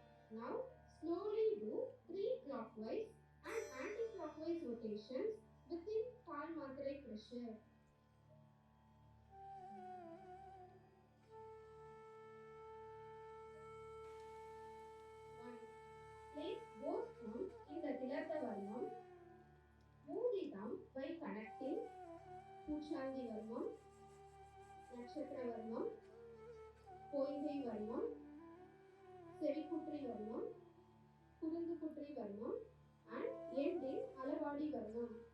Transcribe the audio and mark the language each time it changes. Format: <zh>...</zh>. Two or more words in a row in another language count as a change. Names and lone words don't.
<en>Now slowly do 3 clockwise and anti-clockwise rotations within</en> <ta>கால் மாத்திரை</ta> <en>pressure. 1. Place both thumbs in the Tilartha Varmam. Move the thumb by connecting Puchandi Varmam, Nakshatra Varmam, Poingai Varmam, Sevikutri Varmam, Kurundukutri Varmam and end in Alavadi Varmam.</en>